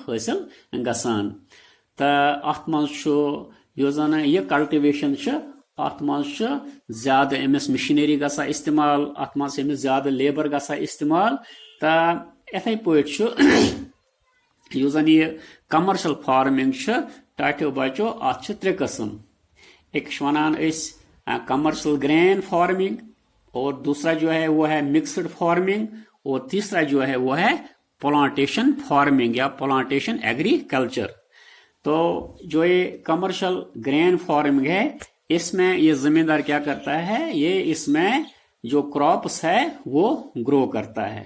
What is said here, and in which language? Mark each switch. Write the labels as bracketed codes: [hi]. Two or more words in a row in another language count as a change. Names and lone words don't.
[ks] حٲصِل گژھان تہٕ اتھ منٛز چھُ یُس زن یہِ کلٹِویشن چھِ ات مز زیادہ امس مشینری گژھان استعمال ات مز امس زیادہ لیبر گژھان استعمال تو اتھے پٲٹھۍ یُس زن یہ [en] commercial farming [ks] ٹاٹھیو بچو ات ترے قسم ایک ونان [en] commercial green farming [ur] اور دوسرا جو ہے وہ ہے [en] mixed farming [ur] اور تیسرا جو ہے وہ ہے [en] plantation farming [ks] یا [en] plantation agriculture. [ur] تو جو یہ [en] commercial green farming [ur] ہے اس میں یہ زمیندار کیا کرتا ہے یہ اس میں جو کراپس ہے وہ گرو کرتا ہے.